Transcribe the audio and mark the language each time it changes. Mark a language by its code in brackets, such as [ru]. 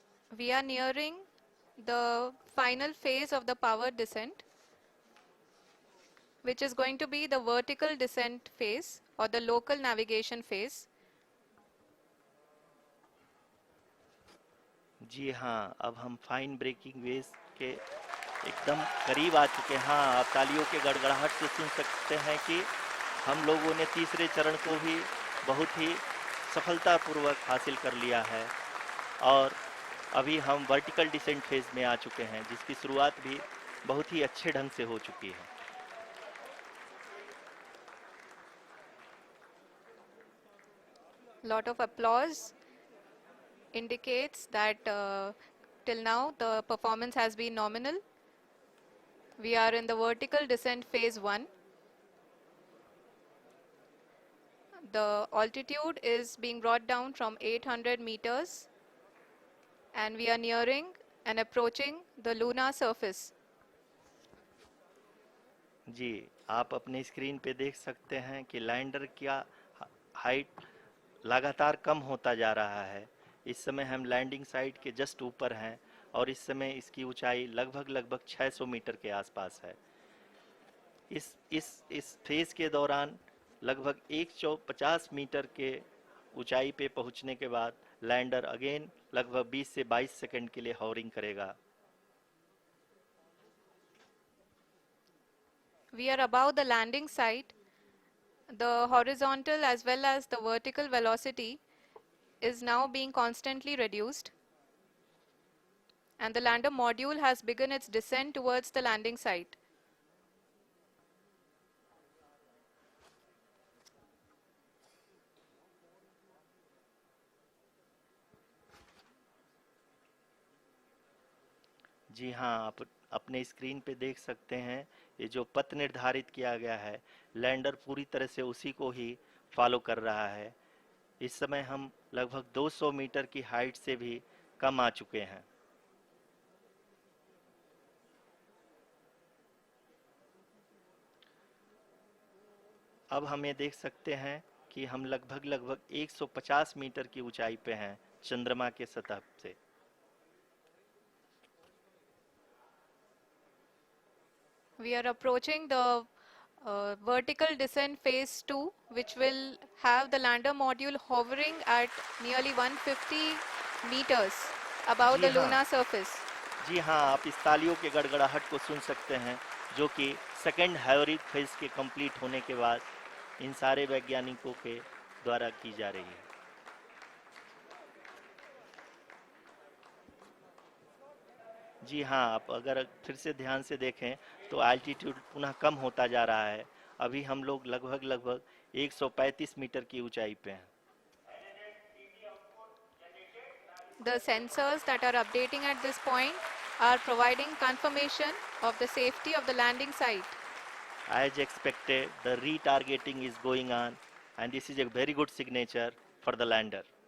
[en] We are nearing the final phase of the power descent, which is going to be the vertical descent phase or the local navigation phase. [hi] जी हाँ, अब हम fine breaking waves के एकदम करीब आ चुके हैं। हाँ, आप तालियों के गड़गड़ाहट से सुन सकते हैं कि हम लोगों ने तीसरे चरण को भी बहुत ही सफलतापूर्वक हासिल कर लिया है और अभी हम वर्टिकल डिसेंट फेज में आ चुके हैं, जिसकी शुरुआत भी बहुत ही अच्छे ढंग से हो चुकी है। [en] Lot of applause indicates that till now the performance has been nominal. We are in the vertical descent phase 1. The altitude is being brought down from 800 meters and we are nearing and approaching the lunar surface. [hi] जी, आप अपनी screen पे देख सकते हैं कि lander का height लगातार कम होता जा रहा है। इस समय हम लैंडिंग साइट के जस्ट ऊपर हैं और इस समय इसकी ऊंचाई लगभग 600 मीटर के आसपास है। इस फेज के दौरान लगभग 150 मीटर के ऊंचाई पे पहुंचने के बाद लैंडर अगेन लगभग 20 से 22 सेकंड के लिए हॉवरिंग करेगा। [en] We are above the landing site. The horizontal as well as the vertical velocity is now being constantly reduced, and the lander module has begun its descent towards the landing site. [hi] जी हाँ, आप अपने screen पे देख सकते हैं ये जो पथ निर्धारित किया गया है, लैंडर पूरी तरह से उसी को ही फॉलो कर रहा है। इस समय हम लगभग 200 मीटर की हाइट से भी कम आ चुके हैं। अब हम ये देख सकते हैं कि हम लगभग 150 मीटर की ऊंचाई पे हैं चंद्रमा के सतह से। [en] We are approaching the vertical descent phase 2, which will have the lander module hovering at nearly 150 meters above [hi] ji [en] the [hi] हाँ, [en] lunar surface. [hi] जी हाँ, आप इस तालियों के गड़गड़ाहट को सुन सकते हैं, जो कि सेकंड हैवरिक फेज के कंप्लीट होने के बाद इन सारे वैज्ञानिकों के द्वारा की जा रही है। जी हाँ, आप अगर फिर से ध्यान से देखें तो एल्टीट्यूड पुनः कम होता जा रहा है। अभी हम लोग लगभग 135 मीटर की ऊंचाई पे हैं। [en] The sensors that are updating at this point are providing confirmation of the safety of the landing site. As expected, the retargeting is going on and this is a very good signature for the lander.